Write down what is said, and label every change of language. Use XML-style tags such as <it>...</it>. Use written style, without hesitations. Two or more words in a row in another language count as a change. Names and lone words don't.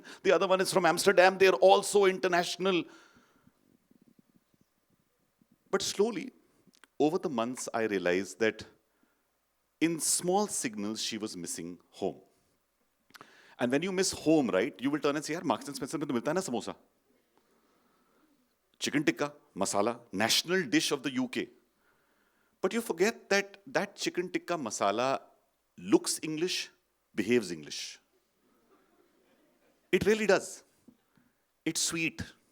<en>The other one is from Amsterdam. They're all so international. But slowly, over the months, I realized that in small signals, she was missing home. And when you miss home, right, you will turn and say,</en> <hi>"Yaar, Marks and Spencer mein to milta hai na samosa."</hi> <en>Chicken tikka, masala, national dish of the UK. But you forget that that chicken tikka masala looks English, behaves English. It really does. It's sweet.</en>